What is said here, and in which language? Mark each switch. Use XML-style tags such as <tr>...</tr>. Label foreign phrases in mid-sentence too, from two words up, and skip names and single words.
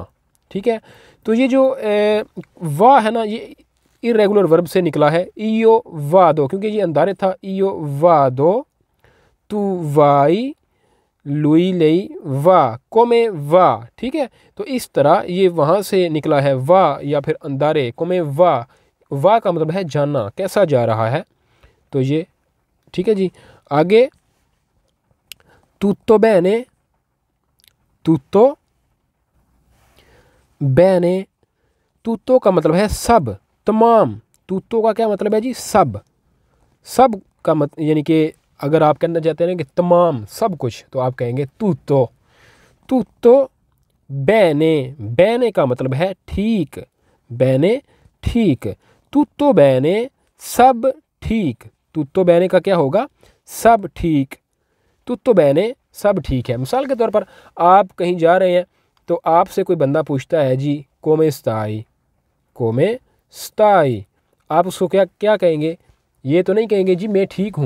<hi>ठीक है, तो ये जो वाह है ना, ये</hi> <en>irregular verb</en> <hi>से निकला है,</hi> <it>io vado,</it> <hi>क्योंकि ये अंदारे था,</hi> <it>io vado tu vai lui lei va, come va.</it> <hi>ठीक है, तो इस तरह ये वहाँ से निकला है वाह या फिर अंदारे,</hi> <it>come va.</it> <hi>वाह का मतलब है जानना, कैसा जा रहा है। तो ये ठीक है जी। आगे</hi> <it>tutto bene, tutto bene, tutto</it> <hi>का मतलब है सब, तमाम। tutto का क्या मतलब है जी? सब, सब का मतलब यानी कि अगर आप कहना चाहते हैं कि तमाम सब कुछ, तो आप कहेंगे</hi> <it>tutto, tutto bene, bene</it> <hi>का मतलब है ठीक, bene ठीक,</hi> <it>tutto bene</it> <hi>सब ठीक,</hi> <it>tutto bene</it> <hi>का क्या होगा, सब ठीक।</hi> <it>tutto bene</it> <hi>सब ठीक है। मिसाल के तौर पर आप कहीं जा रहे हैं तो आपसे कोई बंदा पूछता है जी</hi> <it>come stai, come stai,</it> <hi>आप उसको क्या क्या कहेंगे, ये तो नहीं कहेंगे जी मैं ठीक हूँ।</hi>